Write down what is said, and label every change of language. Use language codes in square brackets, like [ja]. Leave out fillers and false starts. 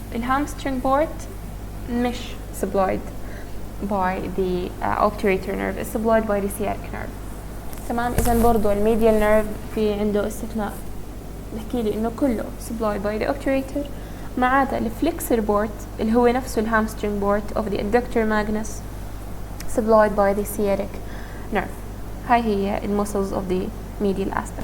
[en] الهامسترينج بارت [ar] مش [en] supplied by the obturator nerve, is supplied by the sciatic nerve. [ar] تمام. إذا برضو [en] الميديال nerve [ar] في عنده استثناء بحكي لي إنه كله [en] supplied by the obturator [ar] ما عدا [en] الفليكسر بورت [ar] اللي هو نفسه [en] الهامسترينج part of the adductor magnus supplied by the sciatic nerve. [ar] هاي هي [en] المسلز of the medial aspect.